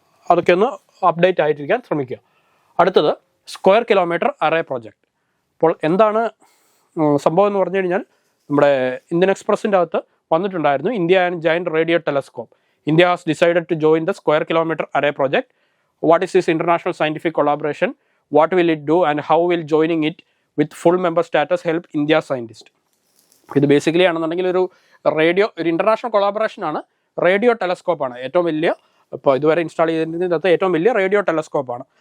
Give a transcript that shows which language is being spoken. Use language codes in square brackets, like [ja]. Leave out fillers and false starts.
[ml] അതൊക്കെ ഒന്ന് അപ്ഡേറ്റ് ആയിട്ടിരിക്കാൻ ശ്രമിക്കുക. അടുത്തത് സ്ക്വയർ കിലോമീറ്റർ അറേ പ്രോജക്റ്റ്. അപ്പോൾ എന്താണ് സംഭവം എന്ന് പറഞ്ഞു കഴിഞ്ഞാൽ, നമ്മുടെ ഇന്ത്യൻ എക്സ്പ്രസിൻ്റെ അകത്ത് വന്നിട്ടുണ്ടായിരുന്നു India and giant radio telescope. [en] India has decided to join the square kilometre array project. What is this international scientific collaboration? What will it do and how will joining it with full member status help India scientist? [ml] ഇത് basically ആണെന്നുണ്ടെങ്കിൽ ഒരു international കൊളാബറേഷനാണ്. Radio ടെലസ്കോപ്പാണ് ഏറ്റവും വലിയ, ഇപ്പോൾ ഇതുവരെ install ചെയ്തിരുന്നത് ഏറ്റവും വലിയ റേഡിയോ ടെലസ്കോപ്പാണ്.